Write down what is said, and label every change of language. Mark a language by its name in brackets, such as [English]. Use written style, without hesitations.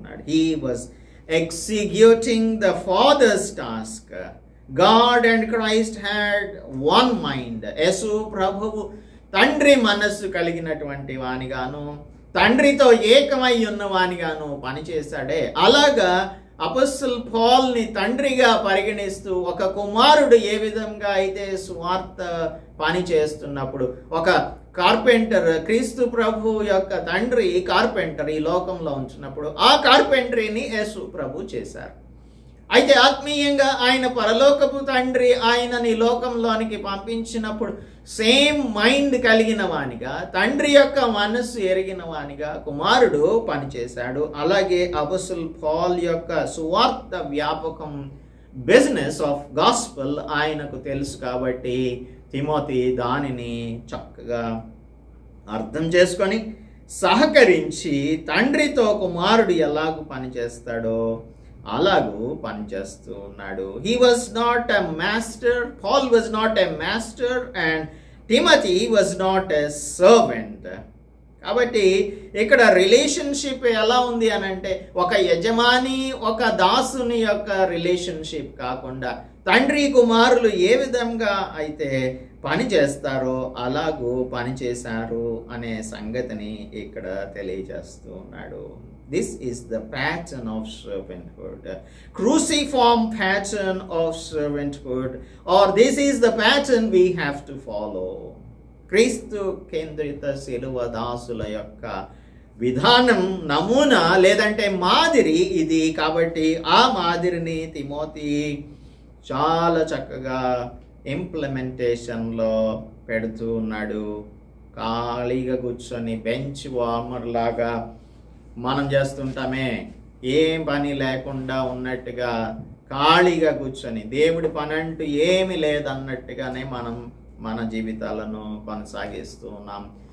[English] He was executing the Father's task. God and Christ had one mind. [Telugu] యేసు ప్రభువు తండ్రి మనస్సు కలిగినటువంటి వానిగాను, తండ్రితో ఏకమై ఉన్నవానిగాను పనిచేశాడే, అలాగా అపోస్టల్ పాల్ని తండ్రిగా పరిగణిస్తూ ఒక కుమారుడు ఏ విధంగా అయితే సువార్త పని చేస్తున్నప్పుడు, ఒక కార్పెంటర్, క్రీస్తు ప్రభు యొక్క తండ్రి కార్పెంటర్ ఈ లోకంలో ఉంచినప్పుడు ఆ కార్పెంటరీని యేసు ప్రభు చేశారు. అయితే ఆత్మీయంగా ఆయన పరలోకపు తండ్రి ఆయనని లోకంలోనికి పంపించినప్పుడు [English] same mind [Telugu] కలిగిన వానిగా, తండ్రి యొక్క మనస్సు ఎరిగిన వానిగా కుమారుడు పనిచేశాడు. అలాగే అపోస్టల్ పాల్ యొక్క సువార్త వ్యాపకం, [English] business of gospel [Telugu] ఆయనకు తెలుసు కాబట్టి తిమోతి దానిని చక్కగా అర్థం చేసుకొని సహకరించి తండ్రితో కుమారుడు ఎలాగూ పనిచేస్తాడో అలాగూ పనిచేస్తూ ఉన్నాడు. [English] He was not a master, Paul was not a master and Timothy was not a servant. [Telugu] కాబట్టి ఇక్కడ రిలేషన్షిప్ ఎలా ఉంది అని అంటే, ఒక యజమాని ఒక దాసుని యొక్క రిలేషన్షిప్ కాకుండా తండ్రి కుమారులు ఏ విధంగా అయితే పని చేస్తారో అలాగూ పని చేశారు అనే సంగతిని ఇక్కడ తెలియజేస్తూ ఉన్నాడు. [English] This is the pattern of servanthood, cruciform pattern of servanthood, or this is the pattern we have to follow. [Telugu] క్రీస్తు కేంద్రిత శిలువ దాసుల యొక్క విధానం, నమూనా లేదంటే మాదిరి ఇది. కాబట్టి ఆ మాదిరిని తిమోతి చాలా చక్కగా ఇంప్లిమెంటేషన్లో పెడుతూ ఉన్నాడు. ఖాళీగా కూర్చొని బెంచ్ వార్మర్ లాగా మనం చేస్తుంటామే, ఏం పని లేకుండా ఉన్నట్టుగా ఖాళీగా కూర్చొని దేవుడి పని అంటూ ఏమి లేదన్నట్టుగానే మనం మన జీవితాలను కొనసాగిస్తూ ఉన్నాం.